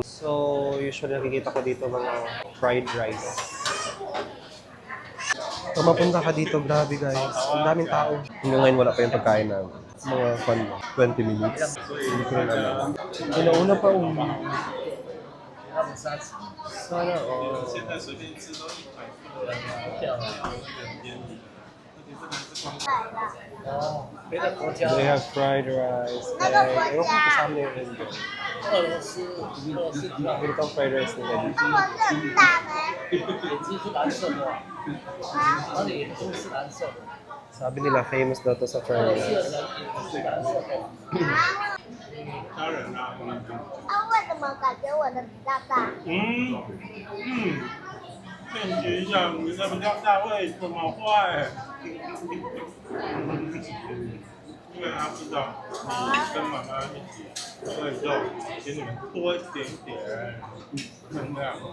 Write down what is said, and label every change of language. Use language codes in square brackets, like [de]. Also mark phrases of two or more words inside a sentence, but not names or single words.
[tl] So, usually nakikita ko dito mga [en] fried rice. [tl] Kung mapunta ka dito, grabe guys. Ang daming tao. Hanggang ngayon wala pa yung pagkain namin. Mga 20 minutes. Hindi ko rin alam. Una pa Sana all. [en] They have fried rice. [tl] Ewan ko kasama yung Indo. Ganito ang [en] fried rice [tl] nila dito. [zh] 那我这很大呢。眼睛是蓝色的，他的眼睛是蓝色的， [tl] Sabi nila famous daw to sa fried [zh] 是 [tl] rice. [zh] 蓝色的。啊，为什么感觉我的比较大？劝局一下，你的比较大，为什么会？因为他知道你跟妈妈一起，所以就给你们多一点点分量。